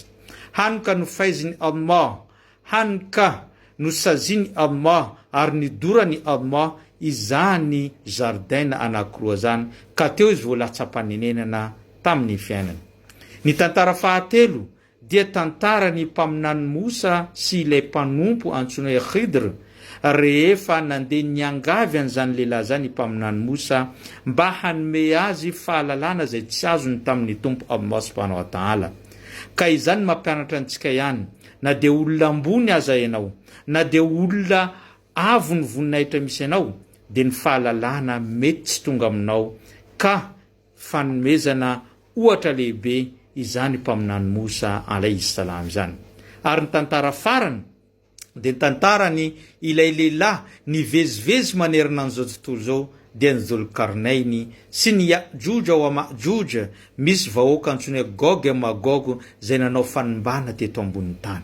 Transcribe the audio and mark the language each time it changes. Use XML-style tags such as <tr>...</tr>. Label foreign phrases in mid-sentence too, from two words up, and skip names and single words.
<mg>Hany ka nofaiziny Allah, hany ka nosaziny Allah ary nidorany Allah izany zaridaina anankiroa zany ka teo izy voalatsa-panenenana tamin'ny fiainany. Ny tantara fahatelo dia tantara ny mpaminany Musa sy ilay mpanompo antsoina hoe Khidr rehefa nandeha niangavy an'izany lehilahy zany mpaminany Musa mba hanome azy fahalalana zay tsy azony tamin'ny tompo</mg> <ar>الله سبحانه وتعالى.</ar> <mg>Ka izany mampianatra antsika ihany, na dia olona ambony aza ianao, na dia olona avo ny voninahitra misy ianao, dia ny fahalalana mety tsy tonga aminao ka fanomezana ohatra lehibe izany mpaminany Musa</mg> <ar>عليه السلام</ar> <mg>izany. Ary ny tantara farany dia ny tantarany ilay lehilahy nivezivezy manerana an'izao tontolo zao dia ny Dhul-Qarnaini sy ny Ya'juj wa Ma'juj, misy vahoaka antsoina hoe Gog et Magog zay nanao fanimbana teto ambony tany.</mg>